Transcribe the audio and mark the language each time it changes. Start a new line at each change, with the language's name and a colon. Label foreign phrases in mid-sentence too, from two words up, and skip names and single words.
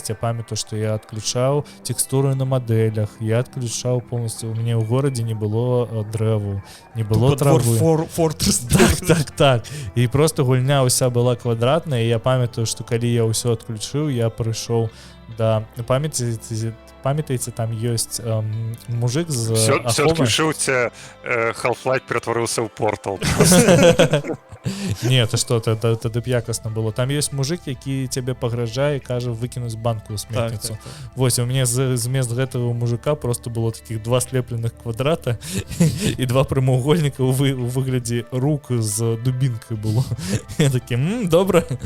Belarusian: Я памятаю, што я адключаў тэкстуры на мадэлях, я адключаў полностью, у мяне ў горадзе не было дрэву, не было травы. Так. І просто гульня ўся была квадратная, і я памятаю, што калі я ўсё адключыў, я прыйшоў да памятаеце, там ёсць мужик з аховай. Все адключыўся, Half-Life ператварыўся ў портал.
Russian: Не, это что,
Belarusian: тады б якасна было. Там ёсць мужик, які цябе пагражае і кажа выкінуць банку ў сметніцу. Вось, у мяне змест гэтага мужика просто было такіх 2 слепленых квадрата і 2 прамавугольніка у выглядзе рук з дубінкай было. Я такі, добра.